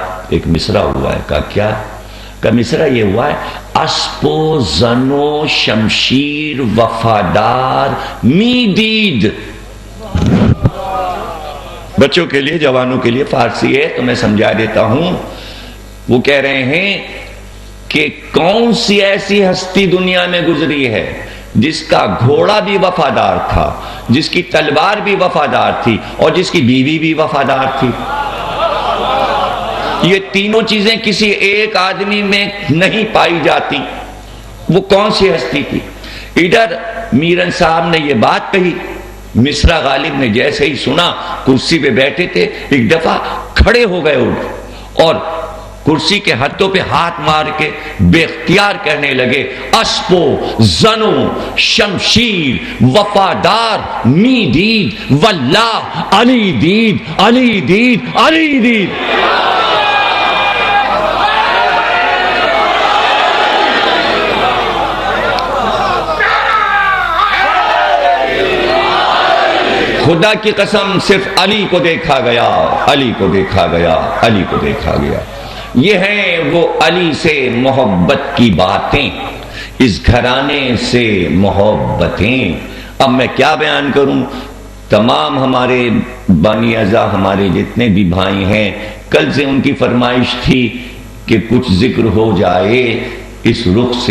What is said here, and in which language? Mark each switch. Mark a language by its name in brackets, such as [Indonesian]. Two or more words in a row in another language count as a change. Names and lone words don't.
[Urdu] ایک مصرع ہوا ہے. کہا کیا؟ کہ مصرع یہ ہوا ہے: [Persian] اسب و زن و شمشیر وفادار می دید. [Urdu] بچوں کے لیے، جوانوں کے لیے فارسی ہے تو میں سمجھا دیتا ہوں. وہ کہہ رہے ہیں کہ کون سی ایسی ہستی دنیا میں گزری ہے جس کا گھوڑا بھی وفادار تھا، جس کی تلوار بھی وفادار تھی، اور جس کی بیوی بھی وفادار تھی. یہ تینوں چیزیں کسی ایک آدمی میں نہیں پائی جاتی. وہ کون سی ہستی تھی؟ ادھر میرن صاحب نے یہ بات کہی. مصرع غالب نے جیسے ہی سنا، کرسی پہ بیٹھے تھے، ایک دفعہ کھڑے ہو گئے اور کرسی کے ہتھوں پہ ہاتھ مار کے بے اختیار کہنے لگے: [Persian] اسب و زن و شمشیر وفادار می دید واللہ علی دید علی دید علی دید. [Urdu] خدا کی قسم صرف علی کو دیکھا گیا، علی کو دیکھا گیا، علی کو دیکھا گیا. یہ ہیں وہ علی سے محبت کی باتیں، اس گھرانے سے محبتیں. اب میں کیا بیان کروں؟ تمام ہمارے بانی اعضاء، ہمارے جتنے بھی بھائی ہیں، کل سے ان کی فرمائش تھی کہ کچھ ذکر ہو جائے اس رخ سے.